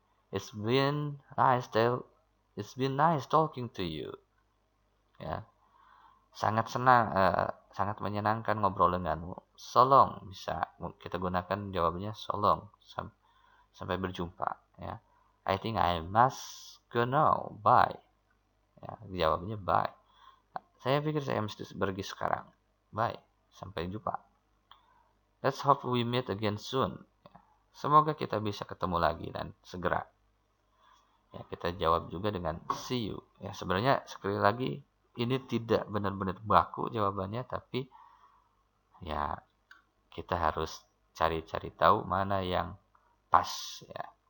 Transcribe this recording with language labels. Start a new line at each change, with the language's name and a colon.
English: It's been nice talking to you.
Indonesian: Ya. Sangat senang, sangat menyenangkan ngobrol denganmu.
English: So long,
Indonesian: bisa kita gunakan jawabannya
English: so long.
Indonesian: Sampai berjumpa ya.
English: I think I must go now. Bye.
Indonesian: Ya, jawabnya bye. Saya pikir saya mesti pergi sekarang. Bye. Sampai jumpa.
English: Let's hope we meet again soon.
Indonesian: Semoga kita bisa ketemu lagi dan segera. Ya, kita jawab juga dengan
English: see you.
Indonesian: Ya, sebenarnya sekali lagi ini tidak benar-benar baku jawabannya, tapi ya kita harus cari-cari tahu mana yang pas ya.